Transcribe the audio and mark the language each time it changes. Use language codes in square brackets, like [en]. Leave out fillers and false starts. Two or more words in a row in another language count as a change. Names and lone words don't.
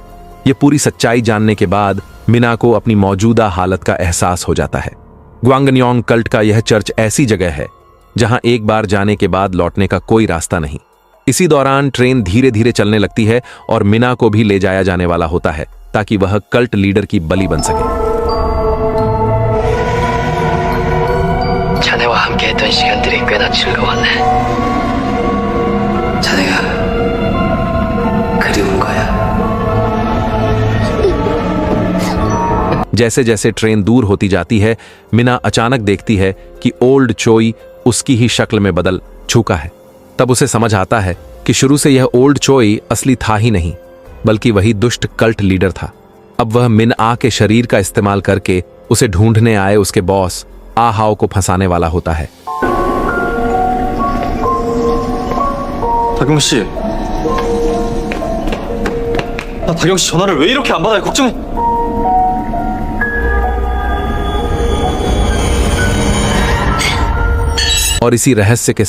[hi] ये पूरी सच्चाई जानने के बाद मिना को अपनी मौजूदा हालत का एहसास हो जाता है। ग्वांगन्योंग कल्ट का यह चर्च ऐसी जगह है जहां एक बार जाने के बाद लौटने का कोई रास्ता नहीं। इसी दौरान ट्रेन धीरे धीरे चलने लगती है और मिना को भी ले जाया जाने वाला होता है ताकि वह [en] cult leader [hi] की बलि बन सके। [ko] 자네와 함께했던 시간들이 꽤나 즐거웠네. 자네가 그리운 거야? [hi] जैसे जैसे ट्रेन दूर होती जाती है, मिना अचानक देखती है कि ओल्ड चोई उसकी ही शक्ल में बदल चुका है। तब उसे समझ आता है कि शुरू से यह ओल्ड चोई असली था ही नहीं, बल्कि वही दुष्ट [en] cult leader [hi] था। अब वह मिनआ के शरीर का इस्तेमाल करके उसे ढूंढने आए उसके बॉस आहाओ को फंसाने वाला होता है। [ko] 다경 씨, 나 다경 씨 전화를 왜 이렇게 안 받아요? 걱정해. [hi] और इसी रहस्य के साथ